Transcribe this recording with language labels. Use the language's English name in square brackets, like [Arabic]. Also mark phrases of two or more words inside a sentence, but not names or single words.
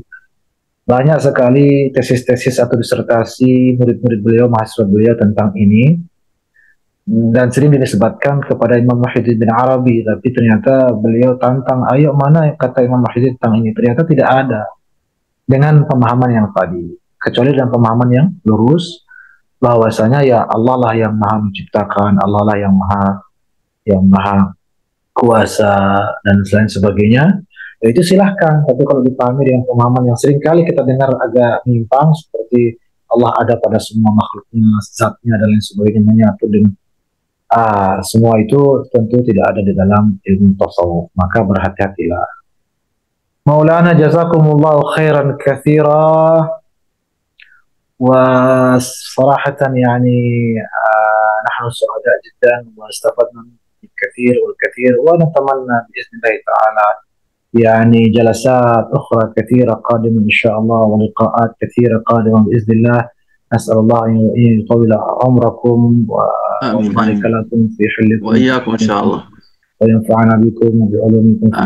[Indonesian] Banyak sekali tesis-tesis atau disertasi murid-murid beliau, mahasiswa beliau tentang ini, dan sering dinisbatkan kepada Imam Muhyiddin bin Arabi, tapi ternyata beliau tantang, ayo mana kata Imam Muhyiddin tentang ini, ternyata tidak ada dengan pemahaman yang tadi, kecuali dengan pemahaman yang lurus, bahwasanya ya Allah lah yang maha menciptakan, Allah lah yang maha kuasa dan lain sebagainya. Ya itu silahkan, tapi kalau dipahami dengan pemahaman yang sering kali kita dengar agak menyimpang, seperti Allah ada pada semua makhluknya, zatnya dan lain sebagainya, menyatu dengan semua itu tentu tidak ada di dalam ilmu tasawuf. Maka berhati-hatilah. [Arabic] مولانا جزاكم الله خيرا كثيرا وصراحة يعني نحن سعداء جدا واستفدنا كثير والكثير ونتمنى بإذن الله تعالى يعني جلسات أخرى كثيرة قادمة إن شاء الله، ولقاءات كثيرة قادمة بإذن الله. أسأل الله أن يطول عمركم آمين ويبارك آمين. لكم في حلكم وإياكم إن شاء الله. وينفعنا بكم وبعلومكم في